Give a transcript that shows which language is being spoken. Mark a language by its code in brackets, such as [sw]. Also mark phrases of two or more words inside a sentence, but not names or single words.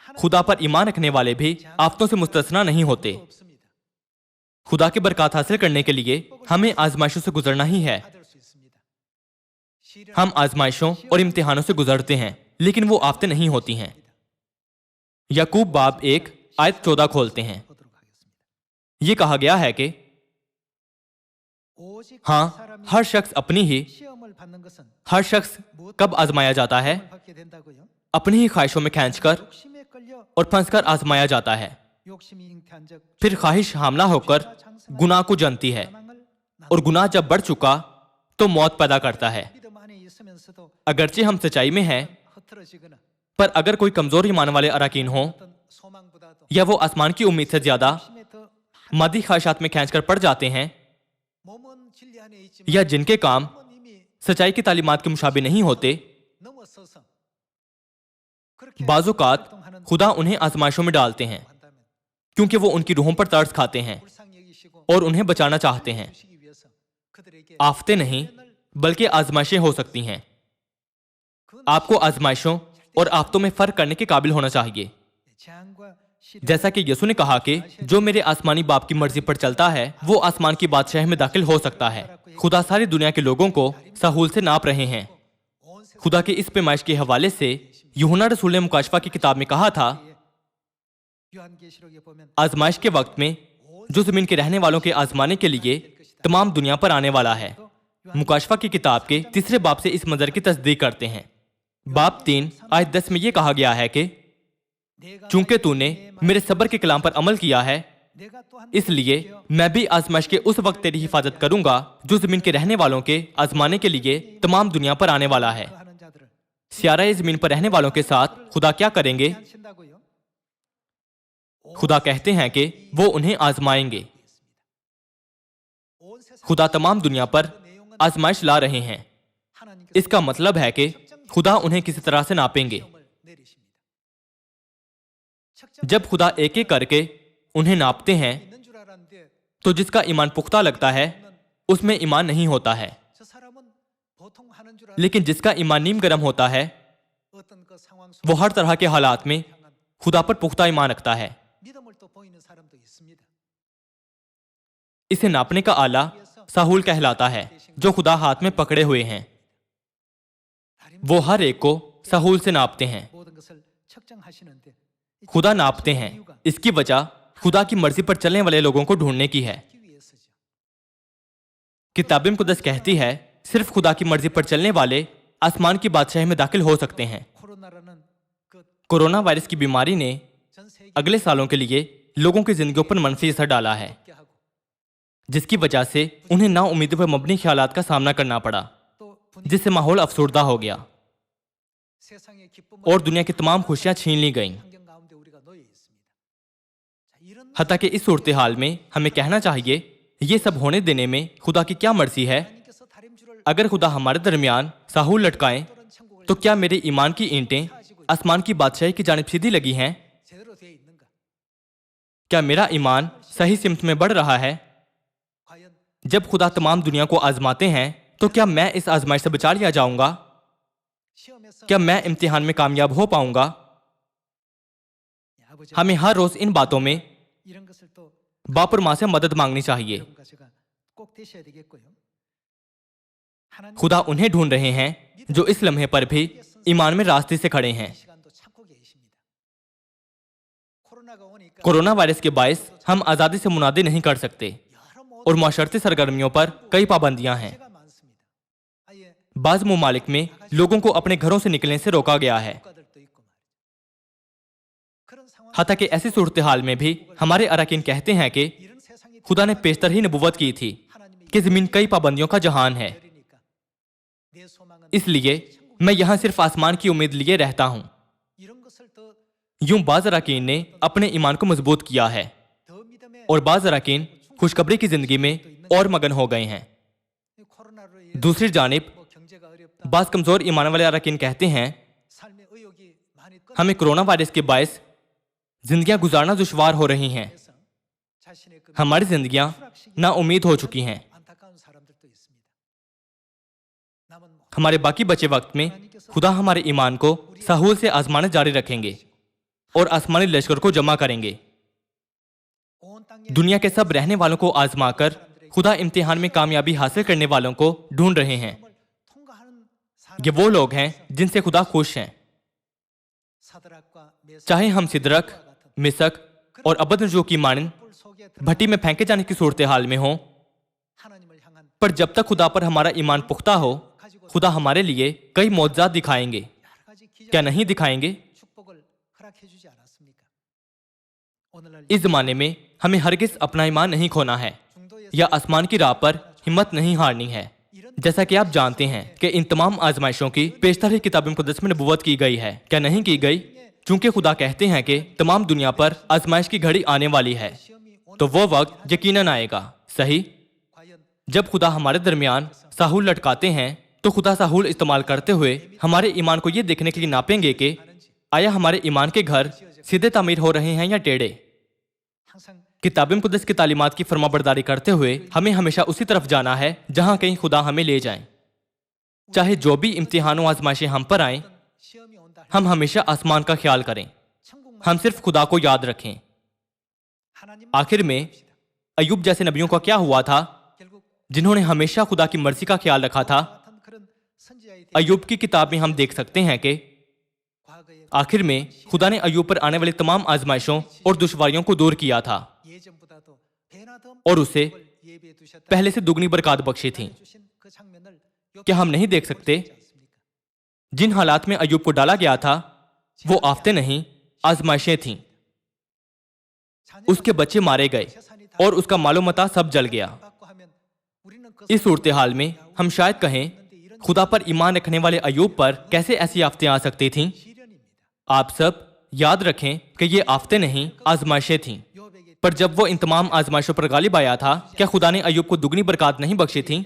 [ur] خدا پر ایمان رکھنے والے بھی آفتوں سے مستثنیٰ نہیں ہوتے. [ko] 없습니다. [ur] خدا کی برکت حاصل کرنے کے لیے ہمیں آزمائشوں سے گزرنا ہی ہے. [ko] 받을 수 있습니다. 시련 [ur] ہم آزمائشوں اور امتحانوں سے گزرتے ہیں، لیکن وہ آفتیں نہیں ہوتی ہیں. یعقوب باب 1 آیت 14 کھولتے ہیں. [ko] 보도록 하겠습니다. [ur] یہ کہا گیا ہے کہ [ko] 오직 [ur] हाँ, [ko] 사람이 [ur] ہر شخص اپنی ہی [ko] 시험을 받는 것은 [ur] ہر شخص کب آزمایا جاتا ہے? [ko] 시험을 받게 된다고요? [ur] اپنی ہی خواہشوں میں کھینچ کر [ko] 욕심에 끌려 [ur] اور پھنس کر آزمایا جاتا ہے. [ko] 욕심이 잉태한 적 [ur] پھر خواہش حاملہ ہو کر گناہ کو جنتی ہے, [ko] 사망을 [ur] اور گناہ جب بڑھ چکا تو موت پیدا کرتا ہے. [ko] 믿음 안에 있으면서도 [ur] اگرچہ ہم سچائی میں ہیں, [ko] 흐트러지거나 [ur] پر اگر کوئی کمزور ایمان والے اراکین ہو [ko] 어떤 소망보다도 [ur] یا وہ آسمان کی امید سے زیادہ [ko] 욕심에 더 [ur] مادی خواہشات میں کھینچ کر پڑ جاتے ہیں, [ko] 몸은 진리 안에 있지만 [ur] یا جن کے کام [ko] 마음은 이미 [ur] سچائی کی تعلیمات کے مشابہ نہیں ہوتے, [ko] 넘어서서 그렇게 [ur] बाजुकात [ko] 활동하는 [ur] خدا انہیں آزمائشوں میں ڈالتے ہیں [ko] 한다면 [ur] کیونکہ وہ ان کی روحوں پر ترس کھاتے ہیں [ko] 불쌍히 여기시고 [ur] اور انہیں بچانا چاہتے ہیں. [ko] 주시기 위해서 그들에게 [ur] آفتیں نہیں بلکہ آزمائشیں ہو سکتی ہیں۔ آپ کو آزمائشوں اور آفتوں میں فرق کرنے کے قابل ہونا چاہیے. [ko] 재앙과 시련 [ur] جیسا کہ یسوع نے کہا کہ جو میرے آسمانی باپ کی مرضی پر چلتا ہے وہ آسمان کی بادشاہ میں داخل ہو سکتا ہے. خدا ساری دنیا کے لوگوں کو سہول سے ناپ رہے ہیں. [ko] 온 세상 [ur] خدا کی اس پیمائش کے حوالے سے یوحنا رسول نے مکاشفہ کی کتاب میں کہا تھا, [ko] 요한계시록에 보면 [ur] آزمائش کے وقت میں جو زمین کے رہنے والوں کے آزمانے کے لیے تمام دنیا پر آنے والا ہے. مکاشفہ کی کتاب کے 3 باب سے اس منظر کی تصدیق کرتے ہیں. باب 3 آیت 10 میں یہ کہا گیا ہے کہ [ko] 내가 [ur] چونکہ تو نے میرے صبر کے کلام پر عمل کیا ہے, [ko] 내가 또한 [ur] اس لیے میں بھی آزمائش کے اس وقت تیری حفاظت کروں گا جو زمین کے رہنے والوں کے آزمانے کے لیے تمام دنیا پر آنے والا ہے. [ko] 하는 자들을 [ur] سیارہ زمین پر رہنے والوں کے ساتھ خدا کیا کریں گے? [ko] 하신다고요. [ur] خدا کہتے ہیں کہ وہ انہیں آزمائیں گے. [ko] 온 세상 [ur] خدا تمام دنیا پر آزمائش لا رہے ہیں. [ko] 하나님께서 [ur] اس کا مطلب ہے کہ خدا انہیں کسی طرح سے ناپیں گے. [ko] 시험을 내리십니다. [ur] جب خدا ایک ایک کر کے انہیں ناپتے ہیں [ko] 있는 줄 알았는데 [ur] تو جس کا ایمان پختہ لگتا ہے اس میں ایمان نہیں ہوتا ہے, [ko] 저 사람은 보통 하는 줄 [ur] لیکن جس کا ایمان نیم گرم ہوتا ہے [ko] 어떤 그 상황 [ur] वो [ko] 속에 [ur] ہر طرح کے حالات میں [ko] 향한 [ur] خدا پر پختہ ایمان رکھتا ہے. [ko] 믿음을 또 보이는 사람도 있습니다. [ur] اسے ناپنے کا آلہ ساہول کہلاتا ہے، جو خدا ہاتھ میں پکڑے ہوئے ہیں. وہ ہر ایک کو ساہول سے ناپتے ہیں. [ko] 모든 것을 측정하시는데 [ur] خدا ناپتے ہیں. اس کی وجہ خدا کی مرضی پر چلنے والے لوگوں کو ڈھونڈنے کی ہے. [ko] 기 위해서죠. [ur] کتاب مقدس کہتی ہے صرف خدا کی مرضی پر چلنے والے آسمان کی بادشاہی میں داخل ہو سکتے ہیں. [ko] 코로나라는 그 [ur] کورونا وائرس کی بیماری نے [ko] 전 세계 [ur] اگلے سالوں کے لیے لوگوں کی زندگیوں پر منفی اثر ڈالا ہے, [ko] 게 하고 [ur] جس کی وجہ سے انہیں ناامیدی پر مبنی خیالات کا سامنا کرنا پڑا, [ko] 또 분위기 [ur] جس سے ماحول افسردہ ہو گیا [ko] 세상의 기쁨을 [ur] اور دنیا کی تمام خوشیاں چھین لی گئیں. [ko] 환경 가운데 우리가 놓여 있습니다. 자, 이런 [ur] حتیٰ کہ اس صورت حال میں ہمیں کہنا چاہیے یہ سب ہونے دینے میں خدا کی کیا مرضی ہے. [ko] 하나님께서 다림줄을 [ur] اگر خدا ہمارے درمیان ساہول لٹکائیں [ko] 또는 천국을 [ur] تو کیا میرے ایمان کی اینٹیں آسمان کی بادشاہی کی جانب سیدھی لگی ہیں? [ko] 제대로 되어 있는가? [ur] کیا میرا ایمان صحیح سمت میں بڑھ رہا ہے? [ko] 과연 [ur] جب خدا تمام دنیا کو آزماتے ہیں تو کیا میں اس آزمائش سے بچا لیا جاؤں گا? [ko] 시험에서 [ur] کیا میں امتحان میں کامیاب ہو پاؤں گا? [ko] 아버지 [ur] ہمیں ہر روز ان باتوں میں [ko] 이런 것을 또 [ur] باپ اور ماں سے مدد مانگنی چاہیے. [ko] 여러분과 제가 꼭 되셔야 되겠고요. 하나님 [ur] خدا انہیں ڈھونڈ رہے ہیں جو اس لمحے پر بھی ایمان میں راستے سے کھڑے ہیں. [ko] 시간도 찾고 계십니다. 코로나가 오니까 [ur] کورونا وائرس کے باعث ہم آزادی سے منادی نہیں کر سکتے [ko] 여러 모든 [ur] اور معاشرتی سرگرمیوں پر کئی پابندیاں ہیں. [ko] 문제가 많습니다. 아예 [ur] بعض ممالک میں لوگوں کو اپنے گھروں سے نکلنے سے روکا گیا ہے. [ko] 국가들도 있고 말이죠. 그런 상황 [ur] حتیٰ کہ ایسی صورت حال میں بھی ہمارے ارکان کہتے ہیں کہ [ko] 이런 세상이 [ur] خدا نے پیشتر ہی نبوت کی تھی [ko] 하나님이 [ur] کہ زمین کئی پابندیوں کا جہان ہے, [ko] 열리니까 내 소망은 [ur] اس لیے میں یہاں صرف آسمان کی امید لیے رہتا ہوں. [ko] 이런 것을 더 [ur] یوں بعض ارکان نے اپنے ایمان کو مضبوط کیا ہے [ko] 믿음에 [ur] اور بعض ارکان خوشخبری کی زندگی میں اور مگن ہو گئے ہیں. [ko] 이 코로나로 인해 [ur] دوسری جانب [ko] 뭐 경제가 어렵다. [ur] بعض کمزور ایمان والے ارکان کہتے ہیں [ko] 삶의 의욕이 많이 [ur] ہمیں کورونا وائرس کے باعث زندگیاں گزارنا دشوار ہو رہی ہیں. [ko] 끊어서 자신의 그 [ur] ہماری زندگیاں نا امید ہو چکی ہیں. 안타까운 사람들도 있습니다. [ko] 남은 [ur] ہمارے باقی بچے وقت میں خدا ہمارے ایمان کو ساہول سے آزمانا جاری رکھیں گے اور آسمانی لشکر کو جمع کریں گے. [ko] 온 땅에 [ur] دنیا کے سب رہنے والوں کو آزما کر خدا امتحان میں کامیابی حاصل کرنے والوں کو ڈھونڈ رہے ہیں. [ko] 통과하는 [ur] یہ وہ لوگ ہیں جن سے خدا خوش ہیں. [ko] 사드락과 메삭 [ur] چاہے ہم سدرک، مسک اور ابدنجو کی مانند [ko] 불 속에 [ur] بھٹی میں پھینکے جانے کی صورتحال میں ہوں، [ko] 하나님을 향한 [ur] پر جب تک خدا پر ہمارا ایمان پختہ ہو خدا ہمارے لیے کئی معجزات دکھائیں گے. [ko] 여러 가지 기적 [ur] کیا نہیں دکھائیں گے؟ [ko] 축복을 허락해 주지 않았습니까? 오늘날 [ur] اس زمانے میں ہمیں ہرگز اپنا ایمان نہیں کھونا ہے [ko] 중도에서 [ur] یا آسمان کی راہ پر ہمت نہیں ہارنی ہے. جیسا کہ آپ جانتے ہیں کہ ان تمام آزمائشوں کی پیشتر کتاب مقدس میں نبوت کی گئی ہے. کیا نہیں کی گئی؟ چونکہ خدا کہتے ہیں کہ تمام دنیا پر آزمائش کی گھڑی آنے والی ہے [ko] 시험이 [ur] تو وہ وقت یقیناً آئے گا. صحیح. [ko] 과연 [ur] جب خدا ہمارے درمیان ساحول لٹکاتے ہیں تو خدا ساحول استعمال کرتے ہوئے ہمارے ایمان کو یہ دیکھنے کے لیے ناپیں گے کہ آیا ہمارے ایمان کے گھر سیدھے تعمیر ہو رہے ہیں یا ٹیڑھے. [ko] 항상 [ur] کتاب مقدس کی تعلیمات کی فرما برداری کرتے ہوئے ہمیں ہمیشہ اسی طرف جانا ہے جہاں کہیں خدا ہمیں لے جائیں. چاہے جو بھی امتحان و آزمائشیں ہم پر آئیں [ko] 시험이 온다 [ur] ہم ہمیشہ آسمان کا خیال کریں. [ko] 천국만 [ur] ہم صرف خدا کو یاد رکھیں. [ko] 하나님 [ur] آخر میں ایوب جیسے نبیوں کا کیا ہوا تھا [ko] 결국 [ur] جنہوں نے ہمیشہ خدا کی مرضی کا خیال رکھا تھا؟ [ko] 같은 그런 선지자의 [ur] ایوب کی کتاب میں ہم دیکھ سکتے ہیں کہ [ko] 과거에 [ur] آخر میں خدا نے ایوب پر آنے والی تمام آزمائشوں اور دشواریوں کو دور کیا تھا [ko] 예전보다도 배나 더 [ur] اور اسے [ko] 예배해 두셨다. [ur] پہلے سے دگنی برکات بخشی تھیں. [ko] 주신 그 장면을 [ur] کیا ہم نہیں دیکھ سکتے؟ [ko] 않습니까? [ur] جن حالات میں ایوب کو ڈالا گیا تھا وہ آفتیں نہیں آزمائشیں تھیں. اس کے بچے مارے گئے اور اس کا مال و متاع سب جل گیا. [ko] 받고 하면 우리는 그 [ur] اس صورتحال میں ہم شاید کہیں خدا پر ایمان رکھنے والے ایوب پر کیسے ایسی آفتیں آ سکتی تھیں؟ [ko] 시련입니다. [ur] آپ سب یاد رکھیں کہ یہ آفتیں نہیں آزمائشیں تھیں. [ko] 요백의 [ur] پر جب وہ ان تمام آزمائشوں پر غالب آیا تھا کیا خدا نے ایوب کو دگنی برکات نہیں بخشی تھیں؟